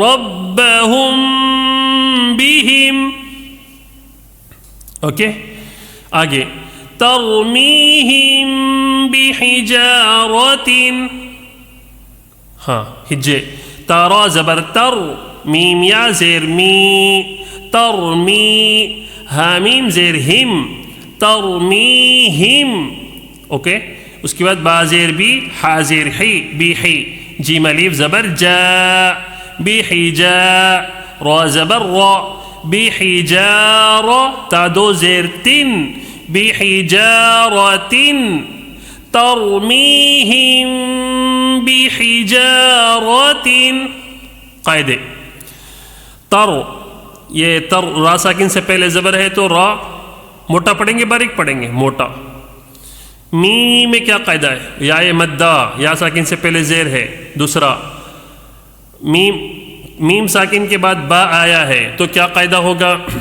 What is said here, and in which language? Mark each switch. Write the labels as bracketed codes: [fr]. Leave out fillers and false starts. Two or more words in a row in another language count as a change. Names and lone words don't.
[ar] ربہم بہم. [ur] اوکے، آگے [ar] ترمیہم بحجارت. [ur] ہاں ہجے. تارا زبر تر، میم یا زیر می، ترمی. حامیم زیر ہم، ترمیہم. اوکے، اس کے بعد با زیر بی، حا زیر حی، بی حی. جیم الف زبر جا، بی حجا. را زبر را، بی حجار. تا دو زیر تن، بی حجارتن. [ar] ترمیہم بحجارت. [ur] قاعدے تر، یہ تر را ساکن سے پہلے زبر ہے تو را موٹا پڑھیں گے باریک پڑھیں گے؟ موٹا. می میں کیا قاعدہ ہے؟ یا مدہ، یا ساکن سے پہلے زیر ہے. دوسرا میم ساکن کے بعد با آیا ہے تو کیا قاعدہ ہوگا؟